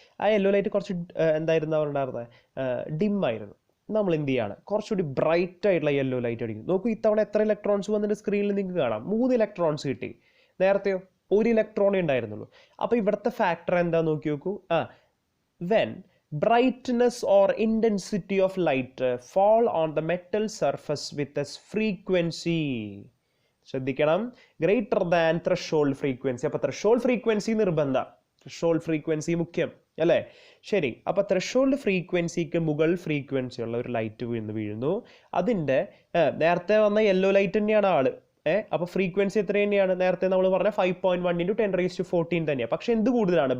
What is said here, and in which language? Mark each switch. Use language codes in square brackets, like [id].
[ml] ആ yellow light കുറച്ച് എന്തായിരുന്നു ഉണ്ടായിരുന്നത്? ഡിമ്മായിരുന്നു. നമ്മൾ എന്ത് ചെയ്യാണ്? കുറച്ചുകൂടി ബ്രൈറ്റ് ആയിട്ടുള്ള യെല്ലോ ലൈറ്റ് അടിക്കും. നോക്കൂ, ഇത്തവണ എത്ര ഇലക്ട്രോൺസ് വന്നിട്ട് സ്ക്രീനിൽ നിങ്ങൾക്ക് കാണാം. 3 ഇലക്ട്രോൺസ് കിട്ടി. നേരത്തെയോ 1 ഇലക്ട്രോണേ ഉണ്ടായിരുന്നുള്ളൂ. അപ്പോൾ ഇവിടുത്തെ ഫാക്ടർ എന്താ നോക്കി നോക്കൂ. [en] when brightness or intensity of light fall on the metal surface with a frequency, [ml] ശ്രദ്ധിക്കണം, [en] Greater than threshold frequency. [ml] അപ്പോൾ ത്രഷോൾഡ് ഫ്രീക്വൻസി നിർബന്ധം, ത്രഷോൾഡ് ഫ്രീക്വൻസി മുഖ്യം അല്ലേ? ശരി. അപ്പോൾ ത്രഷോൾഡ് ഫ്രീക്വൻസിക്ക് മുകൾ ഫ്രീക്വൻസി ഉള്ള ഒരു ലൈറ്റ് വീഴുന്നു. അതിൻ്റെ നേരത്തെ വന്ന യെല്ലോ ലൈറ്റ് തന്നെയാണ് ആള്. അപ്പോൾ ഫ്രീക്വൻസി എത്ര തന്നെയാണ്? നേരത്തെ നമ്മൾ പറഞ്ഞ 5.1 × 10⁻14 തന്നെയാണ്. പക്ഷെ എന്ത് കൂടുതലാണ്?